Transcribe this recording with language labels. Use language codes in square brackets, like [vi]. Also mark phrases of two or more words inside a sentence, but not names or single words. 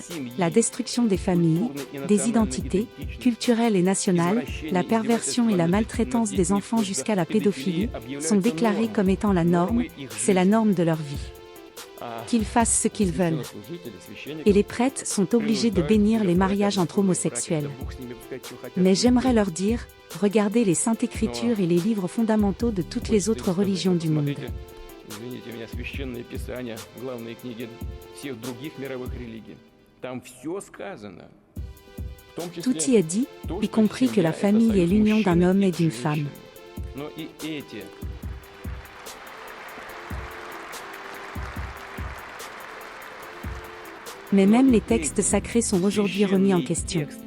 [fr] La destruction des familles, des identités, culturelles et nationales, la perversion et la maltraitance des enfants jusqu'à la pédophilie, sont déclarés comme étant la norme, c'est la norme de leur vie. Qu'ils fassent ce qu'ils veulent. Et les prêtres sont obligés de bénir les mariages entre homosexuels. Mais j'aimerais leur dire, regardez les Saintes Écritures et les livres fondamentaux de toutes les autres religions du monde. [ru] Извините меня, священное писание, главные книги всех других мировых религий. Там все сказано. [fr] Tout y est dit, y compris que la famille est l'union d'un homme et d'une femme. Mais même les textes sacrés sont aujourd'hui remis en question.